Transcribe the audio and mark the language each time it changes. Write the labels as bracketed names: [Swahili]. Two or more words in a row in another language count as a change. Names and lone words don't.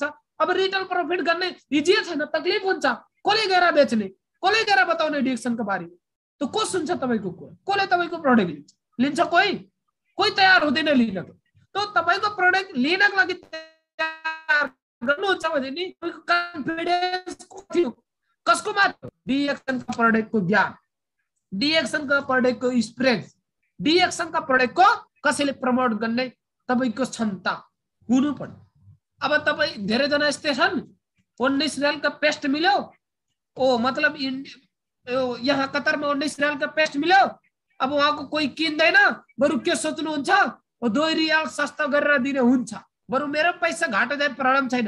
[Nepali] अब [English] retail profit [Nepali] गर्ने इजी छैन, तकलिफ हुन्छ। कसले गएर बेच्ने, कसले गएर बताउने डीएक्सनको बारेमा? तो को सुन्छ तपाईको कुरा? कसले तपाईको प्रोडक्ट लिन्छ? कोही तयार हुँदैन लिनको। तो तपाईको प्रोडक्ट लिनको लागि तयार गर्नुहुन्छ भने नि तपाईको कन्फिडेन्स कसको मात्र? डीएक्सन का प्रोडक्ट को ज्ञान, डीएक्सन का प्रोडक्ट को एक्सपीरियन्स, डीएक्सन का प्रोडक्ट को कसैले प्रमोट गर्ने तपाईको क्षमता हुनु पर्यो। अब तपाई धेरै जना यस्तै छन्, 19 रियाल का पेस्ट मिल्यो, ओ मतलब यहाँ कतारमा 19 रियाल का पेस्ट मिल्यो, अब उहाँको कोही किन्दैन, बरु के सोच्नुहुन्छ, 2 रियाल सस्ता गरेर दिने हुन्छ, बरु मेरो पैसा घाटा जाए प्रब्लम छैन।